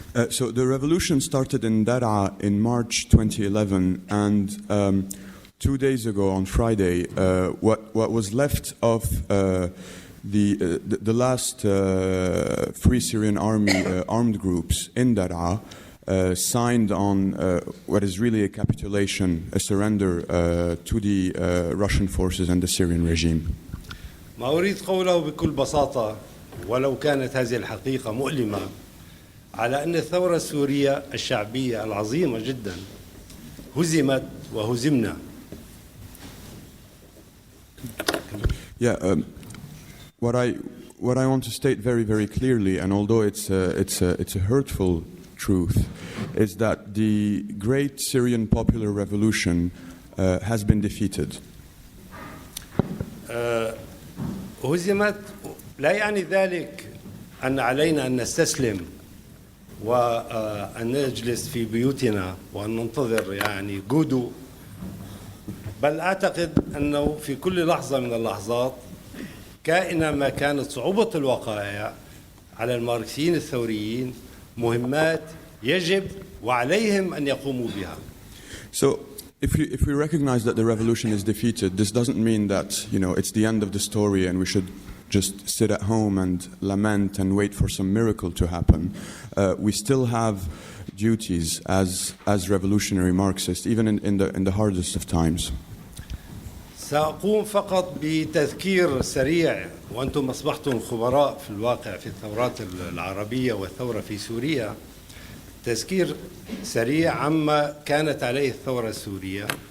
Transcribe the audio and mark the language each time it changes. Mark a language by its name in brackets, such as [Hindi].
[English] So the revolution started in Daraa in March 2011, and 2 days ago on Friday, what was left of the last Free Syrian Army armed groups in Daraa signed on what is really a capitulation, a surrender to the Russian forces and the Syrian regime. [Arabic] ما أريد قوله بكل بساطة ولو كانت هذه الحقيقة مؤلمة على أن الثورة السورية الشعبية العظيمة جدا هزمت وهزمنا. [English] Yeah, what I want to state very, very clearly, and although it's a hurtful truth, is that the great Syrian popular revolution has been defeated. [Arabic] هزمت لا يعني ذلك أن علينا أن نستسلم وأن نجلس في بيوتنا وأن ننتظر يعني جودو، بل أعتقد أنه في كل لحظة من اللحظات كائنا ما كانت صعوبة الوقائع على الماركسيين الثوريين مهمات يجب وعليهم أن يقوموا بها. [English] So if we recognize that the revolution is defeated, this doesn't mean that, it's the end of the story and we should just sit at home and lament and wait for some miracle to happen. We still have duties as revolutionary Marxists, even in the hardest of times. [Arabic] سأقوم فقط بتذكير سريع، وأنتم أصبحتم خبراء في الواقع في الثورات العربية والثورة في سوريا، تذكير سريع عما كانت عليه الثورة السورية.